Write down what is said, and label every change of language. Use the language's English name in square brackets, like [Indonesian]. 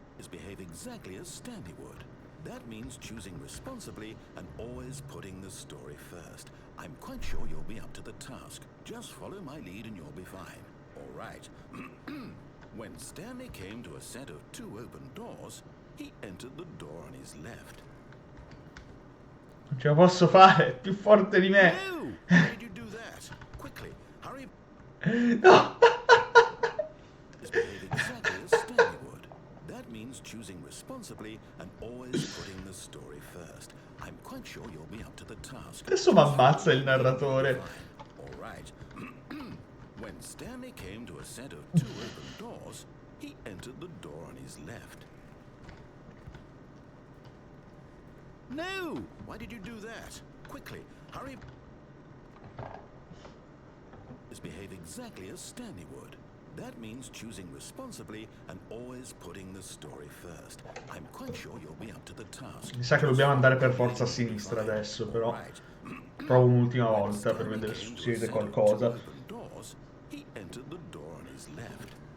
[English] Behave exactly as Stanley would. That means choosing responsibly and always putting the story first. I'm quite sure you'll be up to the task. Just follow my lead and you'll be fine. All right. When Stanley came to a set of 2 open doors, he entered the door on his left. [Italian] Non ce la posso fare, è più forte di me. [English] No! Why did you do that? Quickly, hurry. No! Behave exactly as Stanley would. That means choosing responsibly and always putting the story first. I'm quite sure you'll be up to the task. [Italian] Adesso mi ammazza il narratore. [English] All right. When Stanley came to a set of 2 open doors, he entered the door on his left. No! Why did you do that? Quickly, hurry. Behave exactly as Stanley would. That means choosing responsibly and always putting the story first. I'm quite sure you'll be up to the task. [Italian] Mi sa che dobbiamo andare per forza a sinistra adesso, però. Provo un'ultima volta per vedere se succede qualcosa. [English] He entered the door on his left.